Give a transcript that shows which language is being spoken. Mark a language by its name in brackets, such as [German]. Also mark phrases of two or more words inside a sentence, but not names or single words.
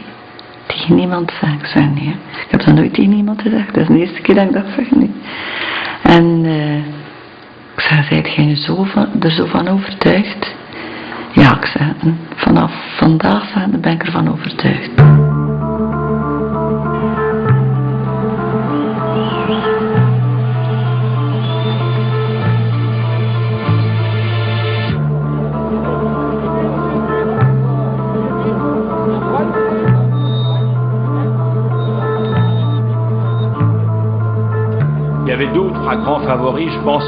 [Dutch] Tegen niemand zeg ik, zeg nee. Ik heb dat nooit tegen niemand gezegd, dat is de eerste keer dat ik dat zeg nu. En ik zeg, zijt jij nu er zo van overtuigd? Ja, ik zeg, vanaf vandaag ben ik ervan overtuigd. [French] Il y avait d'autres grands favoris, je pense.